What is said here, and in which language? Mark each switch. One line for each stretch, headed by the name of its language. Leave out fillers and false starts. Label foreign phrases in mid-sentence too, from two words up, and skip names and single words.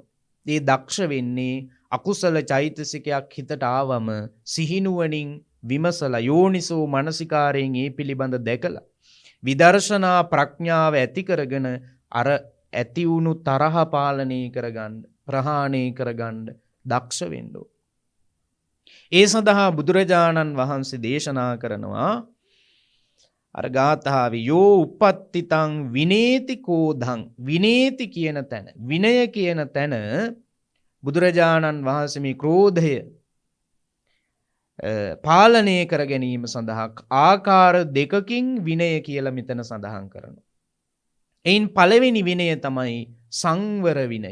Sinhala: මේ දක්ෂ වෙන්නේ අකුසල චෛතසිකයක් හිතට ආවම සිහිනුවණින් විමසලා යෝනිසෝ මනසිකාරයෙන් ඒ පිළිබඳ දැකලා විදර්ශනා ප්‍රඥාව ඇති කරගෙන අර ඇති වුණු තරහ පාලනය කරගන්න, ප්‍රහාණය කරගන්න දක්ෂ වෙන්න ඕන. ඒ සඳහා බුදුරජාණන් වහන්සේ දේශනා කරනවා අර ගාථාවේ
Pali: යෝ uppattiතං විනේතිකෝධං.
Sinhala: විනේති කියන තැන, විනය කියන තැන බුදුරජාණන් වහන්සේ මේ ක්‍රෝධය පාලනය කර ගැනීම සඳහා ආකාර දෙකකින් විනය කියලා මෙතන සඳහන් කරනවා. එයින් පළවෙනි විනය තමයි සංවර විනය.